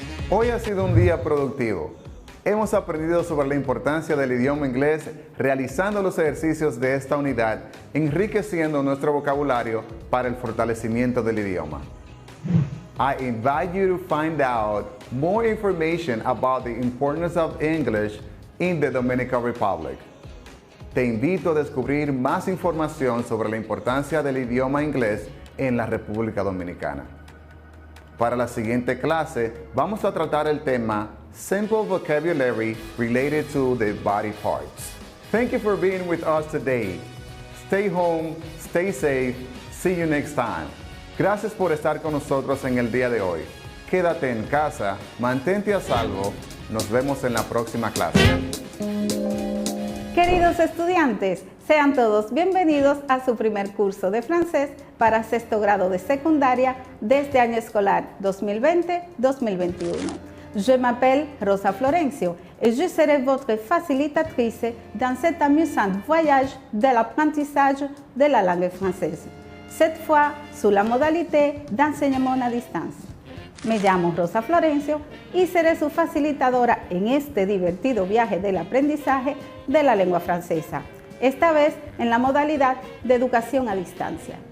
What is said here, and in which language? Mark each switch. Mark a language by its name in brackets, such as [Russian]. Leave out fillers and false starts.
[Spanish] Hoy ha sido un día productivo. Hemos aprendido sobre la importancia del idioma inglés realizando los ejercicios de esta unidad, enriqueciendo nuestro vocabulario para el fortalecimiento del idioma. [English] I invite you to find out more information about the importance of English in the Dominican Republic. [Spanish] Te invito a descubrir más información sobre la importancia del idioma inglés en la República Dominicana. Para la siguiente clase, vamos a tratar el tema [English] Simple Vocabulary Related to the Body Parts. Thank you for being with us today. Stay home, stay safe, see you next time. [Spanish] Gracias por estar con nosotros en el día de hoy. Quédate en casa, mantente a salvo. Nos vemos en la próxima clase. Queridos estudiantes, sean todos bienvenidos a su primer curso de francés para sexto grado de secundaria de este año escolar 2020-2021. [French] Je m'appelle Rosa Florencio et je serai votre facilitatrice dans cet amusant voyage de l'apprentissage de la langue française, cette fois sous la modalité d'enseignement à distance. [Spanish] Me llamo Rosa Florencio y seré su facilitadora en este divertido viaje del aprendizaje de la lengua francesa, esta vez en la modalidad de educación a distancia.